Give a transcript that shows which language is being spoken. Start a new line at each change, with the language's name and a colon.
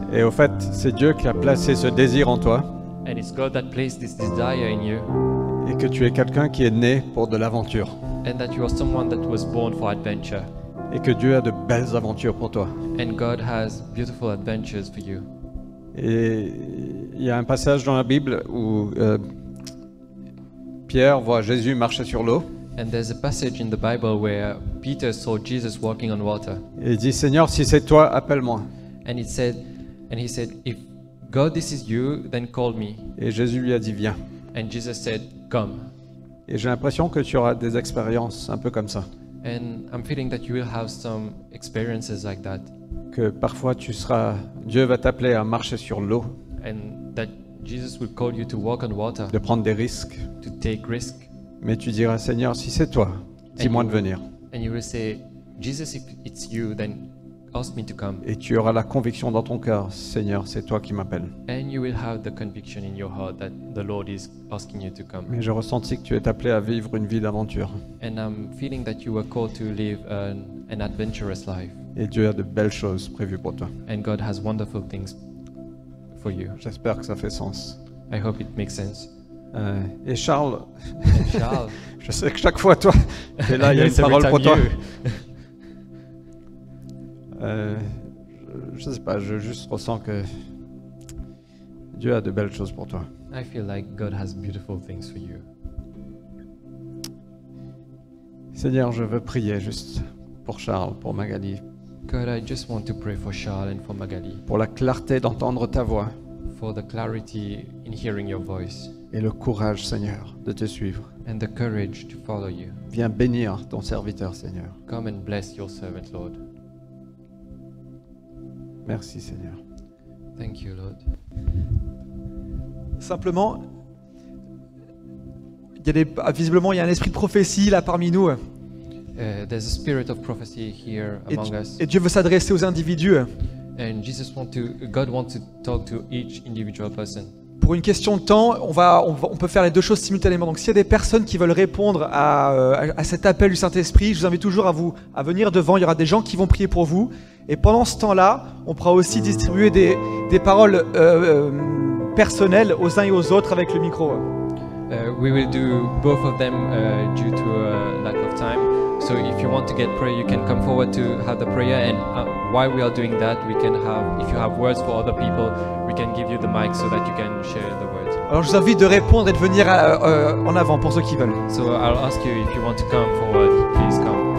French: Et au fait, c'est Dieu qui a placé ce désir en toi
English: And it's God that placed this desire in you,
French: et que tu es quelqu'un qui est né pour de l'aventure
English: and that you are someone that was born for adventure.
French: et que Dieu a de belles aventures pour toi.
English: And God has beautiful adventures for you.
French: Et il y a un passage dans la Bible où Pierre voit Jésus marcher sur l'eau
English: And there's a passage in the Bible where Peter saw Jesus walking on water,
French: et il dit Seigneur, si c'est toi, appelle-moi.
English: and he said, if God, this is you, then call me.
French: Et Jésus lui a dit viens.
English: And Jesus said, come.
French: Et j'ai l'impression que tu auras des expériences un peu comme ça,
English: And I'm feeling that you will have some experiences like that,
French: que parfois Dieu va t'appeler à marcher sur l'eau,
English: and that Jesus will call you to walk on water,
French: de prendre des risques,
English: to take risk,
French: mais tu diras Seigneur, si c'est toi, dis-moi de venir.
English: and you will say, Jesus, if it's you, then ask me to come.
French: Et tu auras la conviction dans ton cœur, Seigneur, c'est toi qui m'appelles.
English: And you will have the conviction in your heart that the Lord is asking you to come.
French: Mais j'ai ressenti que tu es appelé à vivre une vie d'aventure.
English: And I'm feeling that you were called to live an adventurous life,
French: Et Dieu a de belles choses prévues pour toi.
English: and God has wonderful things for you.
French: J'espère que ça fait sens.
English: I hope it makes sense.
French: Et Charles,
English: And Charles,
French: je sais que chaque fois, toi, tu es là, il y a une
English: Yes, every
French: parole
English: time
French: pour toi.
English: you.
French: Je sais pas, je juste ressens que Dieu a de belles choses pour toi.
English: I feel like God has beautiful things for you.
French: Seigneur, je veux prier juste pour Charles, pour Magali,
English: God, I just want to pray for Charles and for Magali,
French: pour la clarté d'entendre ta voix
English: for the clarity in hearing your voice
French: et le courage, Seigneur, de te suivre.
English: and the courage to follow you.
French: Viens bénir ton serviteur, Seigneur.
English: Come and bless your servant, Lord.
French: Merci, Seigneur.
English: Thank you, Lord.
French: Simplement, visiblement, il y a un esprit de prophétie là parmi nous.
English: There's a spirit of prophecy here among us,
French: Et Dieu veut s'adresser aux individus
English: and God wants to talk to each individual person.
French: pour une question de temps. On peut faire les deux choses simultanément. Donc, s'il y a des personnes qui veulent répondre à cet appel du Saint-Esprit, je vous invite toujours à venir devant. Il y aura des gens qui vont prier pour vous. Et pendant ce temps-là, on pourra aussi distribuer des paroles personnelles aux uns et aux autres avec le micro.
English: We will do both of them due to a lack of time. So if you want to get prayer, you can come forward to have the prayer. And while we are doing that, if you have words for other people, we can give you the mic so that you can share the words.
French: Alors, je vous invite de répondre et de venir en avant pour ceux qui veulent.
English: So I'll ask you if you want to come forward, please come.